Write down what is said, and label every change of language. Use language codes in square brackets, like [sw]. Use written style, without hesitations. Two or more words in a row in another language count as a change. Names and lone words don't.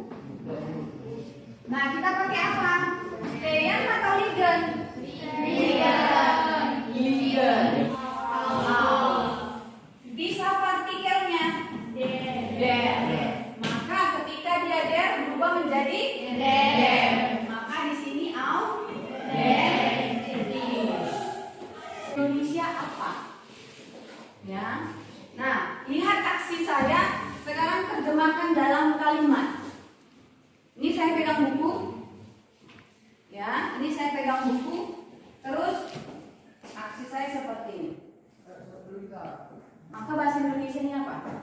[id] Nah, kita pakai apa? Stehen atau liegen? Liegen. Bisa partikelnya der. Maka ketika dia der berubah menjadi der. Maka di sini [de] auf der. [id] Indonesia apa? Ya. Nah, lihat aksi saya. Sekarang terjemahkan dalam kalimat. Ini saya pegang buku. Ya, ini saya pegang buku. Terus aksi saya seperti ini. Maka bahasa Indonesia ini apa?